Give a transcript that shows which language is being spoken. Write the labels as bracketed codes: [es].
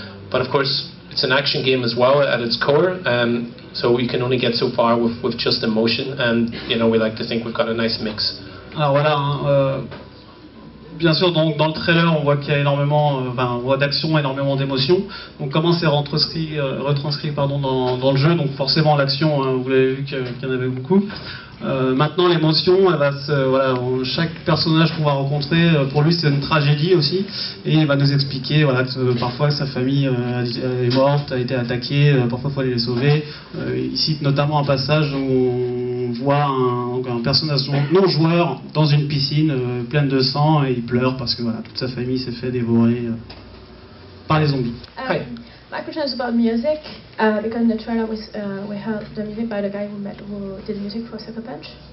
[en] But of course, it's an action game as well at its core. So we can only get so far with just emotion, and we like to think we've got a nice mix. [fr] Alors voilà, bien sûr, donc dans le trailer, on voit qu'il y a énormément, on voit d'action, énormément d'émotions. Donc comment c'est retranscrit dans le jeu, donc forcément l'action, vous l'avez vu qu'il y en avait beaucoup. Maintenant l'émotion, elle va chaque personnage qu'on va rencontrer, pour lui c'est une tragédie aussi, et il va nous expliquer que parfois sa famille est morte, a été attaquée, parfois il faut aller les sauver. Il cite notamment un passage où on voit un personnage non joueur dans une piscine pleine de sang et il pleure parce que toute sa famille s'est fait dévorer par les zombies. [en] My question is about music, because in the trailer we heard the music by the guy who did music for Sucker Punch.